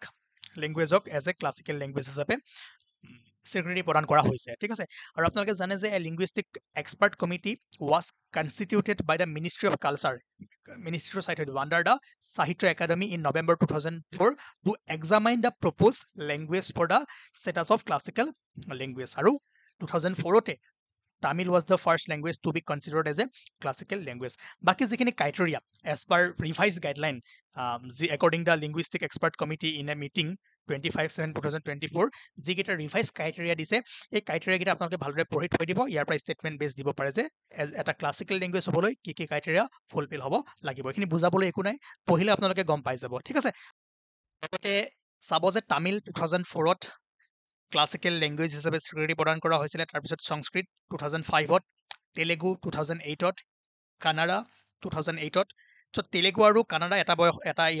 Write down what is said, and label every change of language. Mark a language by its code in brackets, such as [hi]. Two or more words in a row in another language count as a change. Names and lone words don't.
[as] লেংগুৱেজক [en] as a classical language [as] হিচাপে স্বীকৃতি প্ৰদান কৰা হৈছে ঠিক আছে আৰু আপোনালোকে জানে যে [en] linguistic expert committee was constituted by the ministry of culture [as] মিনিষ্ট্ৰীটো চাই থৈ দিব [en] under the Sahitya Akademi in November 2004 to examine the proposed language for the status of classical language [as] আৰু 2004 [en] Tamil was the first language to be considered as a classical language. [as] বাকি যিখিনি [en] criteria as per revised guideline according the linguistic expert committee in a meeting 25/7/2024 [as] যিকেইটা ৰিভাইজ ক্ৰাইটেৰিয়া দিছে এই ক্ৰাইটেৰিয়া কেইটা আপোনালোকে ভালদৰে পঢ়ি থৈ দিব ইয়াৰ পৰা ষ্টেটমেণ্ট বেছ দিব পাৰে যে এটা [en] classical language [as] হ'বলৈ কি কি ক্ৰাইটেৰিয়া ফুলফিল হ'ব লাগিব এইখিনি বুজাবলৈ একো নাই পঢ়িলে আপোনালোকে গম পাই যাব ঠিক আছে লগতে চাব যে তামিল 2004ত [en] classical language [as] হিচাপে স্বীকৃতি প্ৰদান কৰা হৈছিলে তাৰপিছত সংস্কৃত 2005ত তেলেগু 2008ত কানাডা 2008ত চ' তেলেগু আৰু কানাডা এটা